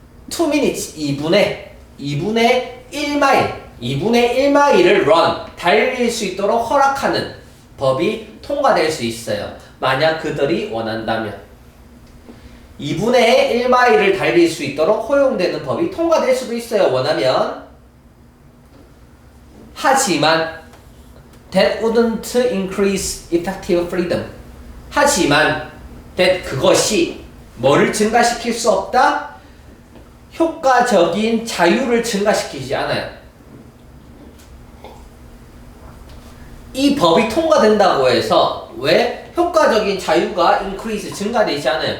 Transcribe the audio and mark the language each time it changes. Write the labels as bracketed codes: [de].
[en] 2 minutes [ko] 2분의 1마일 2분의 1마일을 run 달릴 수 있도록 허락하는 법이 통과될 수 있어요. 만약 그들이 원한다면 2분의 1마일을 달릴 수 있도록 허용되는 법이 통과될 수도 있어요. 원하면. 하지만 [en] that wouldn't increase effective freedom. [ko] 하지만 that 그것이 뭐를 증가시킬 수 없다? 효과적인 자유를 증가시키지 않아요. 이 법이 통과된다고 해서 왜 효과적인 자유가 increase 증가되지 않아요?